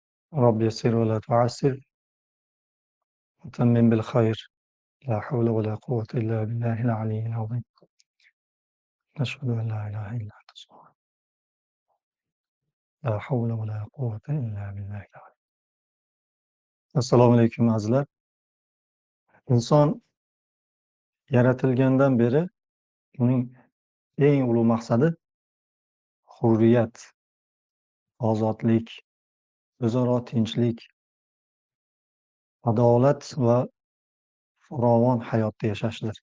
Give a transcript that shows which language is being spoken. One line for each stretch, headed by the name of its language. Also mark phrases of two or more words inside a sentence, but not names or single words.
Arabic: رب يسر ولا تعسر وتمم بالخير. لا حول ولا قوة إلا بالله العلي العظيم. نشهد أن لا إله إلا أنت سبحانك. لا حول ولا قوة إلا بالله العلي.
Uzbek: Assalomu alaykum azizlar. Inson yaratilgandan beri uning eng ulug' maqsadi hurriyat, ozodlik, o'zaro tinchlik, adolat va farovon hayotda yashashdir.